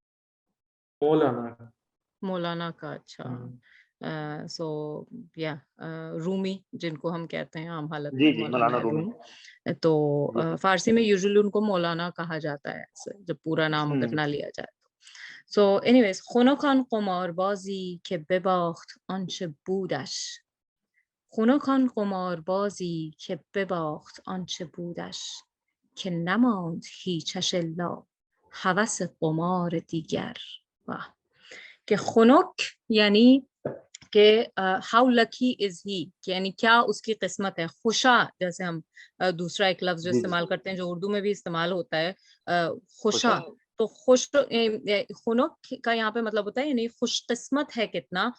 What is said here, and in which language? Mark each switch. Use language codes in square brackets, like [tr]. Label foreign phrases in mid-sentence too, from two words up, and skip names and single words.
[hi] मौलाना। मौलाना का, अच्छा। हम्म, सो या रूमी जिनको हम कहते हैं आम हालत जी में, जी मौलाना मौलाना रूमी रूमी। तो जी फारसी में यूजुअली उनको मौलाना कहा जाता है, ऐसे जब पूरा नाम अगर हम्म ना लिया जाए तो। [en] so anyways, [fa] خنک آن قماربازی که بباخت آنچه بودش. خنک آن قماربازی که بباخت آنچه بودش، که نماند هیچش الا هوس قمار دیگر. [hi] वाह! कि खुनक यानी कि [en] how lucky is he, [hi] यानी क्या उसकी किस्मत है। खुशा, जैसे हम दूसरा एक लफ्ज जो जी जी इस्तेमाल करते हैं जो उर्दू में भी इस्तेमाल होता है, खुशा खुशा। तो खुनक का यहाँ पे मतलब होता है यानी खुशकिस्मत है कितना।